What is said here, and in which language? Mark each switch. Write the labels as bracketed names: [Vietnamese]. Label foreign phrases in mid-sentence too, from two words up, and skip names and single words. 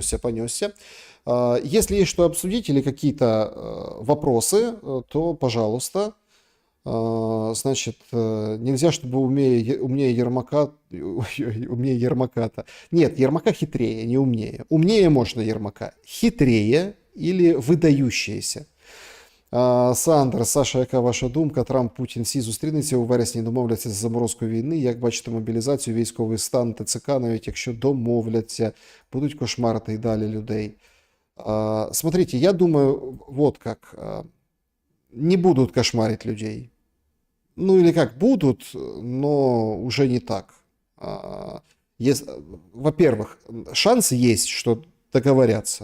[Russian] Если есть что обсудить или какие-то вопросы, то, пожалуйста. Значит, нельзя, чтобы умнее Ермака-то. Нет, Ермака хитрее, не умнее. Умнее можно Ермака. Хитрее или выдающееся. [Ukrainian] Сандра, Саша, яка ваша думка? Трамп, Путін, всі зустрінуться у вересні, домовляться за заморозку війни. Як бачите мобілізацію, військовий стан, ТЦК, навіть якщо домовляться, будуть кошмарити і далі людей. [Russian] Смотрите, я думаю, вот как. Не будут кошмарить людей. Ну или как, будут, но уже не так. Во-первых, шанс есть, что договорятся.